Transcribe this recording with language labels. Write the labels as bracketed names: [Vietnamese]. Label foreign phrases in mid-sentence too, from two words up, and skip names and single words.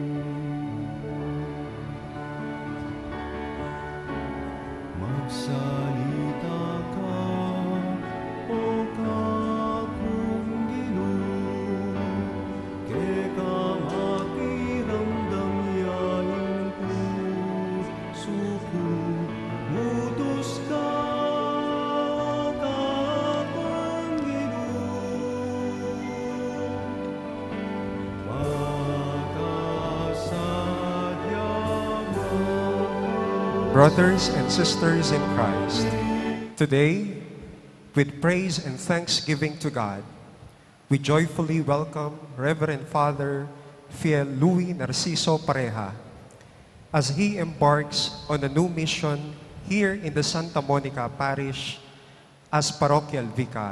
[Pampanga] Magsalita ka, O kakong Ginoo, kay ka makiramdam yaing puso ko. Utos ka, kakong Ginoo, makasadya mo. [English] Brothers and sisters in Christ, today, with praise and thanksgiving to God, we joyfully welcome Reverend Father Fiel Louie N Pareja as he embarks on a new mission here in the Santa Monica Parish as Parochial Vicar.